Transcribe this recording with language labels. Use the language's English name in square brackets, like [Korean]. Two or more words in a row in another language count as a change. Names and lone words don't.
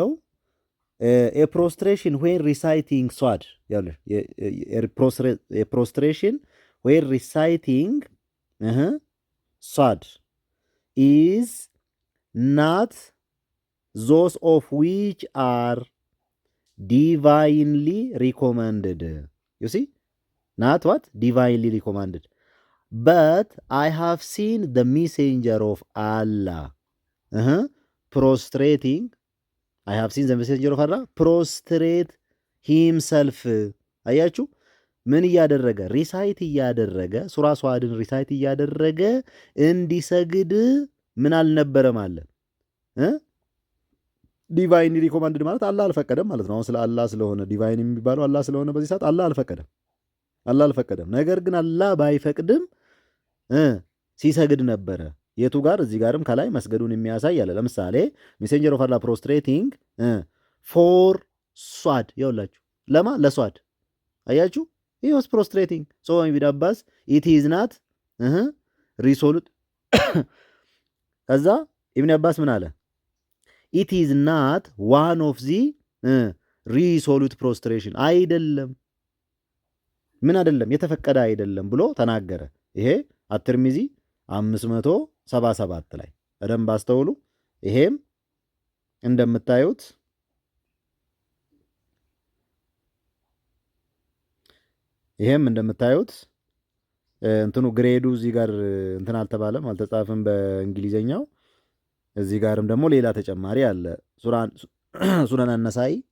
[English] prostration when reciting Sad prostration when reciting Sad is not those of which are divinely recommended. You see? Not what? Divinely recommended. But I have seen the messenger of Allah prostrating. I have seen the messenger of Allah prostrate himself. [Amharic] አያችሁ ምን እያደረገ ሪሳይት እያደረገ ሱራ ሷድን ሪሳይት እያደረገ እንዲሰግድ ምን አልነበረም አለ [English] divine recommended [Amharic] ማለት አላህ አልፈቀደም ማለት ነው። አሁን ስለ አላህ ስለሆነ ዲቫይን የሚባለው አላህ ስለሆነ በዚህ ሰዓት አላህ አልፈቀደም። ነገር ግን አላህ ባይፈቅድም ሲሰግድ ነበረ። የቱ ጋር? እዚህ ጋርም ከላይ መስገዱን የሚያሳይ አለ። ለምሳሌ [English] messenger of Allah prostrating for Sad [Amharic] ይኸውላችሁ፣ ለማ ለሷድ አያችሁ፣ [English] he was prostrating. so ኢብኑ አባስ it is not ሪሶሉት [Amharic] ከዛ ኢብኑ አባስ ምን አለ? [English] it is not one of the resolute prostration [Amharic] አይደለም፣ ምን አይደለም፣ የተፈቀደ አይደለም ብሎ ተናገረ። ይሄ አትርሚዚ 577 ላይ በደንብ አስተውሉ። ይሄም እንደምታዩት እንትኑ ግሬዱ እዚህ ጋር እንትን አልተባለም፣ አልተጻፈም በእንግሊዘኛው። እዚህ ጋርም ደግሞ ሌላ ተጨማሪ አለ። ሱነን አነሳኢ